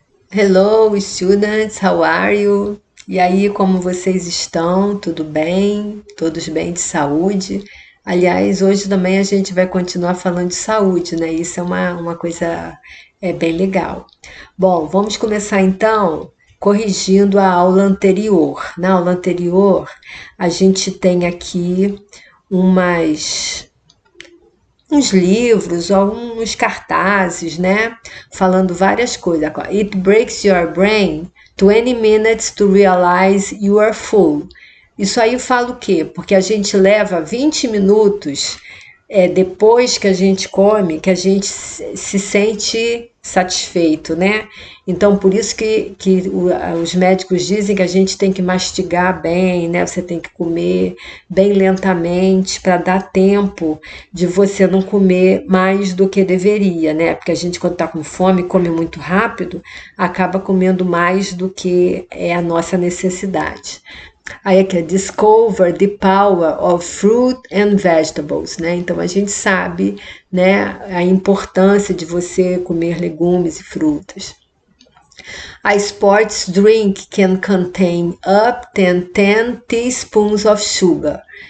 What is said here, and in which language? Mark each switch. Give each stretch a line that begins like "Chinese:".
English: Hello, students, how are you?
Portuguese: E aí, como vocês estão? Tudo bem? Todos bem de saúde? Aliás, hoje também a gente vai continuar falando de saúde, né? Isso é uma coisa bem legal. Bom, vamos começar então corrigindo a aula anterior. Na aula anterior, a gente tem aqui umas uns livros, alguns cartazes, né? Falando várias coisas.
English: It breaks your brain 20 minutes to realize you are full.
Portuguese: Isso aí fala o quê? Porque a gente leva 20 minutos depois que a gente come, que a gente se sente satisfeito, né? Então, por isso que os médicos dizem que a gente tem que mastigar bem, né? Você tem que comer bem lentamente para dar tempo de você não comer mais do que deveria, né? Porque a gente, quando está com fome, come muito rápido, acaba comendo mais do que é a nossa necessidade. Aí aqui é
English: Discover the Power of Fruit and Vegetables,
Portuguese: né? Então a gente sabe, né, a importância de você comer legumes e frutas.
English: A sports drink can contain up to 10 teaspoons of sugar.